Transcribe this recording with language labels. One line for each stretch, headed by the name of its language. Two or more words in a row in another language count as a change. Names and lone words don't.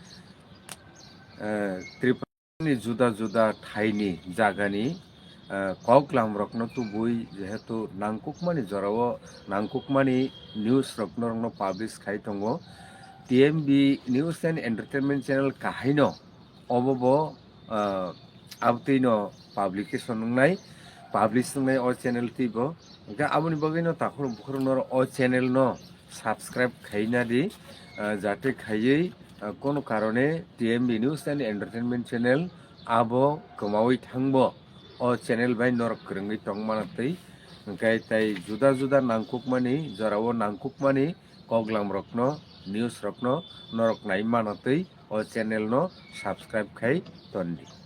Kok Borok: Tripura juda juda thaini jagani koglam rokno tubui jehetu nangkukmani jorao nangkukmani news rokno publish khai tongo TMB News and Entertainment Channel kahaino obobo abtino publication nungnai publish nungnai o channel tibo ga aboni bagino takhoro bukhoro o channel no subscribe khaina di jate khayei
Bangla: কোনো কারণে
Kok Borok: TMB News and Entertainment Channel abo kamawi thangbo o channel bai norok krengwi tongmanatei engkai tai juda juda nangkukmani jorao nangkukmani koglam rokno news rokno norok nai manatei o channel no subscribe khai tondi